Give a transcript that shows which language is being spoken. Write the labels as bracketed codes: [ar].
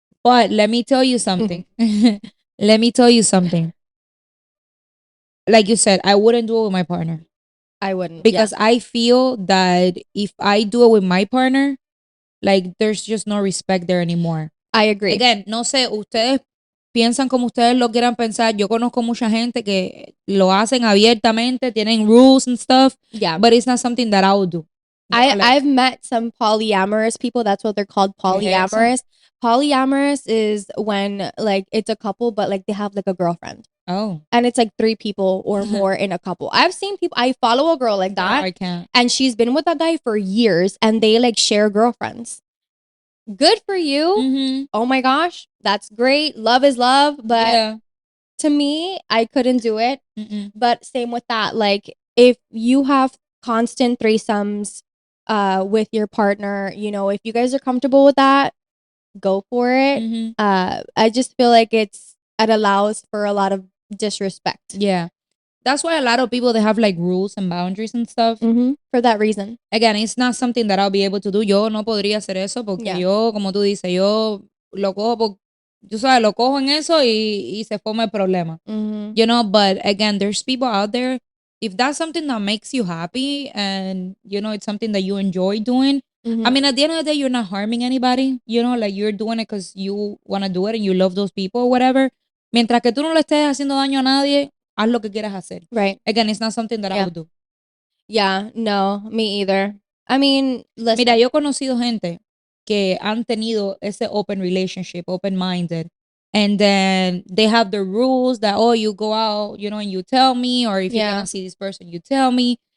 [en] But let me tell you something. Let me tell you something. Like you said, I wouldn't do it with my partner I wouldn't. because I feel that if I do it with my partner, like there's just no respect there anymore. I agree. [es] Again, no sé, ustedes piensan como ustedes lo quieran pensar. Yo conozco mucha gente que lo hacen abiertamente, tienen [en] rules and stuff, Yeah. but it's not something that I would do. I've met some polyamorous people. That's what they're called, polyamorous. Polyamorous is when like it's a couple, but like they have like a girlfriend. Oh, And it's like 3 people or more in a couple. I've seen people. I follow a girl like no, that, I can't. and she's been with that guy for years, and they like share girlfriends. Good for you. Mm-hmm. Oh my gosh, that's great. Love is love, but Yeah. to me, I couldn't do it. Mm-mm. But same with that. Like if you have constant threesomes with your partner, if you guys are comfortable with that, go for it. Mhm. I just feel like it allows for a lot of disrespect. Yeah. that's why a lot of people, they have like rules and boundaries and stuff. For that reason. Again, it's not something that I'll be able to do. [es] Yo no podría hacer eso porque [en] Yeah. [es] yo, como tú dices, yo lo cojo, tú sabes, lo cojo en eso y se forma el problema. [en] You know, but again, there's people out there, if that's something that makes you happy and, you know, it's something that you enjoy doing, I mean, at the end of the day, you're not harming anybody, you know, like you're doing it because you want to do it and you love those people or whatever. [es] Mientras que tú no le estés haciendo daño a nadie, haz lo que quieras hacer. [en] Right. Again, it's not something that I would do. Yeah, no, me either. I mean, listen. [es] Mira, yo he conocido gente que han tenido ese [en] open relationship, open-minded, and then they have the rules that, oh, you go out, you know, and you tell me, or if you're gonna see this person, you tell me.